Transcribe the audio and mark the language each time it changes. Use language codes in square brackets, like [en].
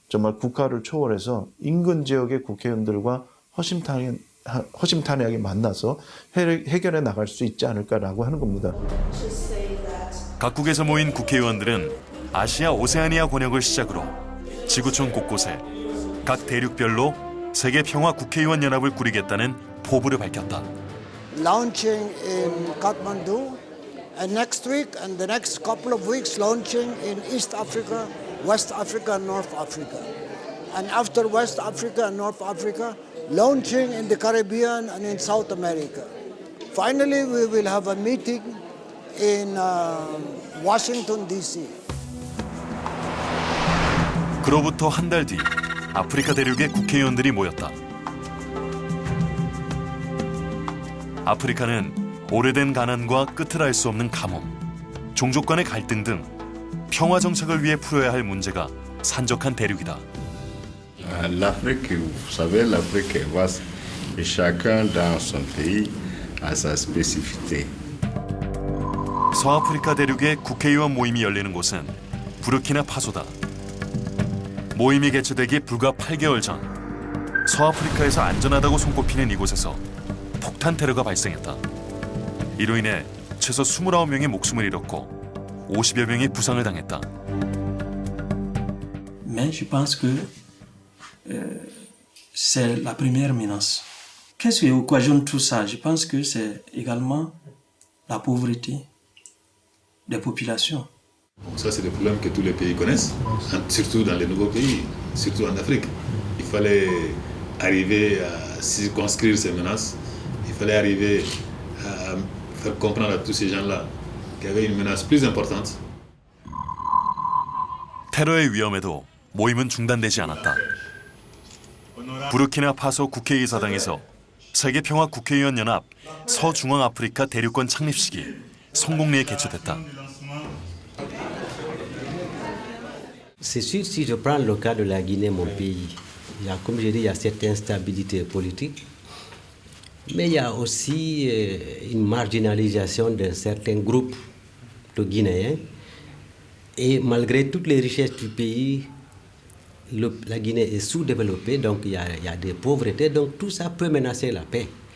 [ko] 정말 국가를 초월해서 인근 지역의 국회의원들과 허심탄회하게 만나서 해결해 나갈 수 있지 않을까라고 하는 겁니다. 각국에서 모인 국회의원들은 아시아 오세아니아 권역을 시작으로 지구촌 곳곳에 각 대륙별로 세계 평화 국회의원 연합을 꾸리겠다는 포부를 밝혔다. [en] Launching in Kathmandu, and next week and the next couple of weeks launching in East Africa, West Africa, and North Africa. And after West Africa and North Africa, launching in the Caribbean and in South America. Finally, we will have a meeting in Washington, D.C. [ko] 그로부터 한 달 뒤 아프리카 대륙의 국회의원들이 모였다. 아프리카는 오래된 가난과 끝을 알 수 없는 가뭄, 종족 간의 갈등 등 평화 정착을 위해 풀어야 할 문제가 산적한 대륙이다. [fr] L'Afrique, vous savez, l'Afrique est vaste et chacun dans son pays a sa spécificité. [ko] 서아프리카 대륙의 국회의원 모임이 열리는 곳은 부르키나파소다. 모임이 개최되기 불과 8개월 전 서아프리카에서 안전하다고 손꼽히는 이곳에서 폭탄 테러가 발생했다. 이로 인해 최소 29명이 목숨을 잃었고 50여 명이 부상을 당했다. [fr] Mais je pense que c'est la première menace. Qu'est-ce qui occasionne tout ça? Je pense que c'est également la pauvreté des populations. Ça, c'est des problèmes que tous les pays connaissent, surtout dans les nouveaux pays, surtout en Afrique. Il fallait arriver à circonscrire ces menaces. Il fallait arriver à faire comprendre à tous ces gens-là qu'il y avait une menace plus importante. [ko] 테러의 위험에도 모임은 중단되지 않았다. 부르키나파소 국회의사당에서 세계평화 국회의원 연합 서중앙아프리카 대륙권 창립식이 성공리에 개최됐다. [fr] C'est sûr, si je prends le cas de la Guinée, mon pays, comme je dis, il y a cette instabilité politique, mais il y a aussi une marginalisation d'un certain groupe de Guinéens. Et malgré toutes les richesses du pays, la Guinée est sous-développée, donc il y a des pauvretés, donc tout ça peut menacer la paix.